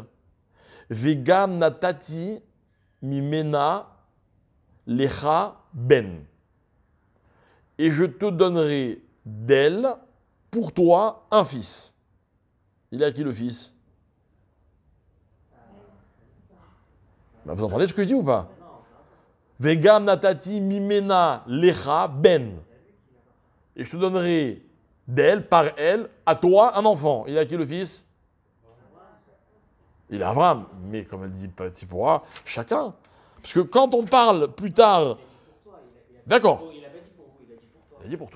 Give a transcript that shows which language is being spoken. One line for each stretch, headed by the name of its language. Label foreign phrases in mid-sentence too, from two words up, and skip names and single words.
Hebrew: וגם נתתי ממנה לך בן.
French: Et je te donnerai d'elle, pour toi, un fils. Il est à qui le fils? Ben, vous entendez ce que je dis ou pas?
Hebrew: וגם נתתי ממנה לך בן.
French: Et je te donnerai d'elle, par elle, à toi, un enfant. Il est à qui le fils? Il est Abraham. Mais comme elle dit Petit pourra, chacun. Parce que quand on parle plus tard... D'accord. Il a dit pour toi.